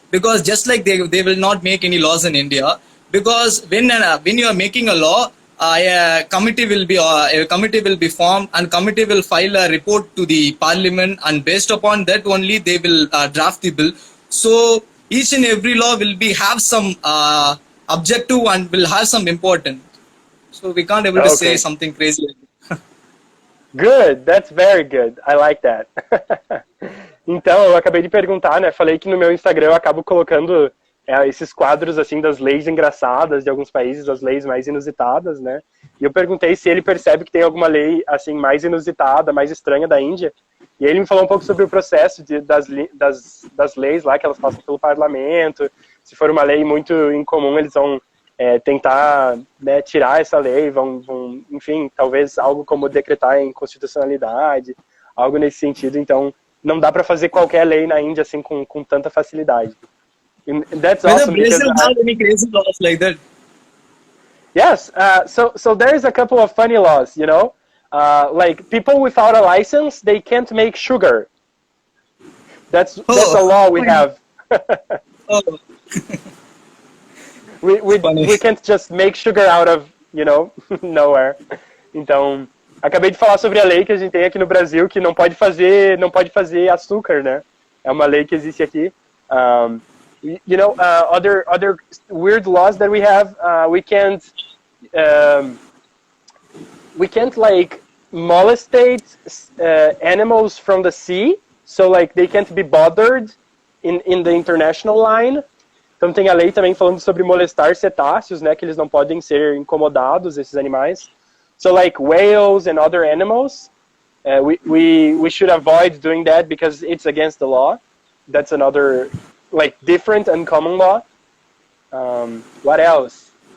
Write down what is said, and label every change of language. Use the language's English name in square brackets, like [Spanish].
[English] Because just like they will not make any laws in India, because when you are making a law, a committee will be formed, and committee will file a report to the parliament, and based upon that only they will draft the bill. So each and every law will have some objective and will have some importance. So we can't able to say something crazy. Good, that's very good. I like that. [Portuguese] Então, eu acabei de perguntar, né? Falei que no meu Instagram eu acabo colocando esses quadros assim das leis engraçadas de alguns países, as leis mais inusitadas, né? E eu perguntei se ele percebe que tem alguma lei assim mais inusitada, mais estranha da Índia. E ele me falou um pouco sobre o processo das leis lá, que elas passam pelo parlamento. Se for uma lei muito incomum, eles vão tentar, né, tirar essa lei, vão, enfim, talvez algo como decretar em constitucionalidade, algo nesse sentido. Então, não dá para fazer qualquer lei na Índia assim com tanta facilidade. [English] And that's awesome. Brazil have any crazy laws like that? Yes. So there's a couple of funny laws, you know, like people without a license, they can't make sugar. That's a law we have. Oh. we can't just make sugar out of, you know, nowhere. [Portuguese] Então, acabei de falar sobre a lei que a gente tem aqui no Brasil, que não pode fazer açúcar, né? É uma lei que existe aqui. [English] You know, other weird laws that we have, we can't like molestate animals from the sea, so like they can't be bothered in the international line. [Portuguese] Então tem a lei também falando sobre molestar cetáceos, né, que eles não podem ser incomodados, esses animais. [English] So like whales and other animals, we should avoid doing that because it's against the law. That's another like different and common law. What else?